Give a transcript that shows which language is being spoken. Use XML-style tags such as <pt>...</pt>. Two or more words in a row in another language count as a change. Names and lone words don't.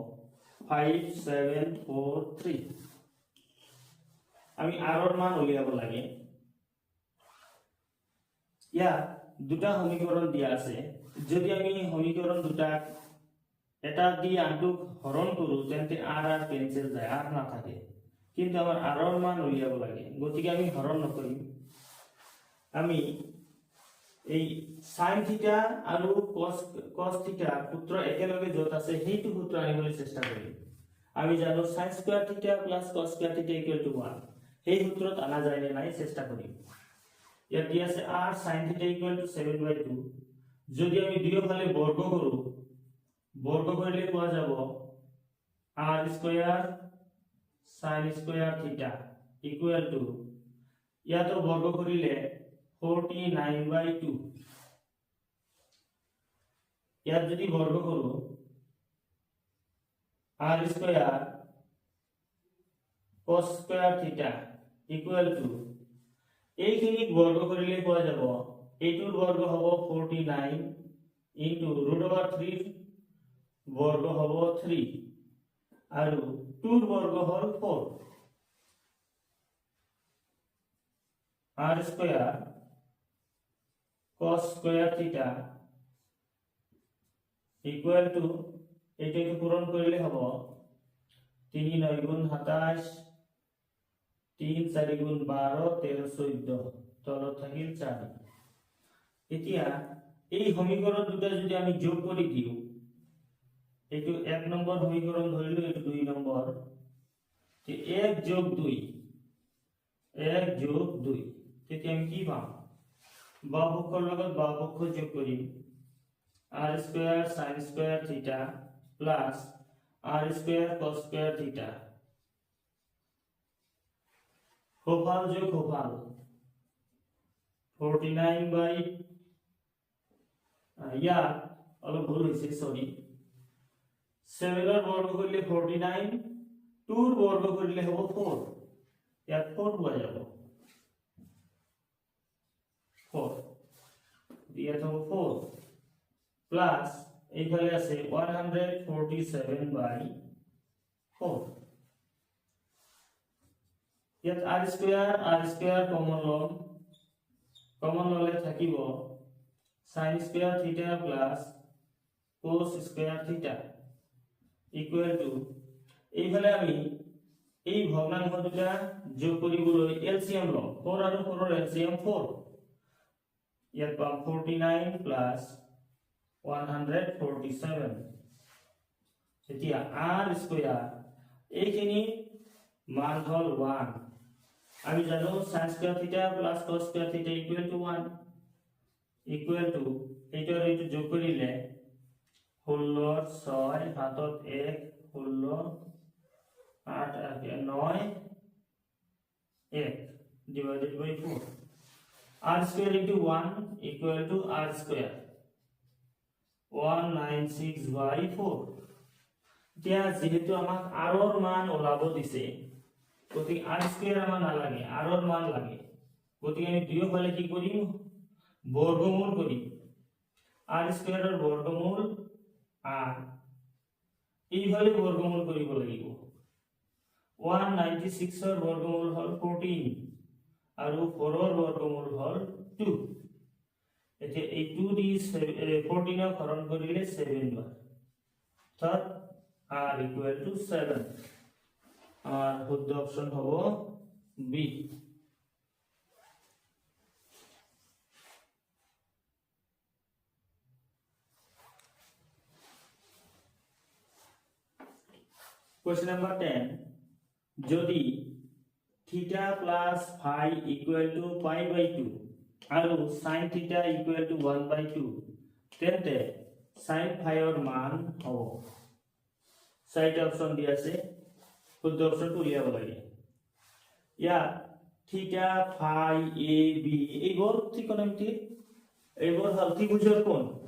<as>5743 আমি r ৰ মান উলিয়াব লাগে ইয়া দুটা সমীকৰণ দিয়া আছে যদি আমি সমীকৰণ দুটা এটা দি আনটোক হৰণ কৰো তেন্তে r আর ক্যান্সেল যায় r না থাকে কিন্তু আমার r ৰ মান উলিয়াব লাগে গতিকে আমি হৰণ নকৰিম আমি এই</as> <en>sin theta</en> <as>আৰু</as> <en>cos theta</en> <as>সূত্ৰ একেলগে যত আছে সেইটো সূত্ৰ আনিবলৈ চেষ্টা কৰিম আমি জানো</as> <en>sin square theta plus cos square theta</en> <as>1 এই সূত্ৰত আনা যায় নে নাই চেষ্টা কৰিম ইয়াত দিয়া আছে</as> <en>r sin theta</en> <as>7/2 যদি আমি দুয়োফালে বৰ্গ কৰো বর্গ করলে পাওয়া যাব</as> <en>r square sin square theta equal to</en> <as>ইয়াতো বর্গ করিলে 49/2 ইয়াত যদি বর্গ করো</as> <en>r square cos square theta equal to</en> <as>এইখিনি বর্গ করিলে পাওয়া যাব এইটোৰ বর্গ হ'ব 49 ইনটু √3 বর্গ হব 3 আৰু 2 ৰ বর্গ হল 4</as> <en>r square cos square theta equal to</en> <as>এটাকে পূরণ কৰিলে হ'ব 3 9 গুণ 27 3 4 গুণ 12 13 14 তলত থাকিল 4 এতিয়া এই সমীকৰণ দুটা যদি আমি যোগ কৰি দিও এইটো 1 নম্বৰ সমীকৰণ ধৰিলো এইটো 2 নম্বৰ তে 1 যোগ 2 তেতিয়া আমি কি পাম বাহুপক্ষৰ লগত বাহুপক্ষ যোগ কৰিম</as> <en>r square sin square theta plus r square cos square theta</en> <as>হোফাল যোগ হোফাল 49 ইয়াত অলপ ভুল হৈছে সরি 7 ৰ বৰ্গ কৰিলে 49 2 ৰ বৰ্গ কৰিলে হ'ব 4 ইয়াত 4 পোৱা যাব 4 ইয়াত হ'ব 4 প্লাস এইফালে আছে 147/4 ইয়াত</as> <en>r square</en> <as>কমন ললে থাকিব</as> <en>sin square theta plus cos square theta equal to</en> <as>এইফালে আমি এই ভগ্নাংশ দুটা যোগ কৰিবলৈ এলসিএম লম 4 আৰু 4 ৰ এলসিএম 4 ইয়াত পাম 49 প্লাস 147 এতিয়া</as> <en>r square</en> <as>এইখিনি মান হল 1 আমি জানো</as> <en>sin square theta plus cos square theta equal to 1 equal to</en> <as>এইটাৰ এইটো যোগ কৰিলে 16 6 হাতত 1 16 8 9 1</as> <en>divided by 4 r square into 1 equal to r square</en> <as>196/4 এতিয়া যেহেতু আমাক r ৰ মান ওলাব দিছে গতিকে</as> <en>r square</en> <as>আমাৰ নালাগে r ৰ মান লাগে গতিকে আমি দুয়োফালে কি কৰিম বৰ্গমূল কৰিম</as> <en>r square</en> <as>ৰ বৰ্গমূল r এইভাবে বর্গমূল কৰিব লাগিব 196 ৰ বৰ্গমূল হল 14 আৰু 4 ৰ বৰ্গমূল হল 2 এতিয়া এই 2 দি 14 ক হৰণ কৰিলে 7 বাৰ অৰ্থাৎ</as> <en>r equal to</en> <as>7 আর শুদ্ধ অপশন হ'ব বি</as> <en>Question number 10</en> <as>যদি</as> <en>theta plus phi equal to pi/2</en> <as>আৰু</as> <en>sin theta equal to 1/2</en> <as>তেন্তে</as> <en>sin phi</en> <as>ৰ মান হ'ব চাৰিটা অপচন দিয়া আছে শুদ্ধ অপচনটো উলিয়াব লাগে ইয়াত</as> <en>theta phi</en> <as>এ বি এইবোৰ ত্ৰিকোণমিতিৰ এইবোৰ হল ত্ৰিভুজৰ কোণ</as>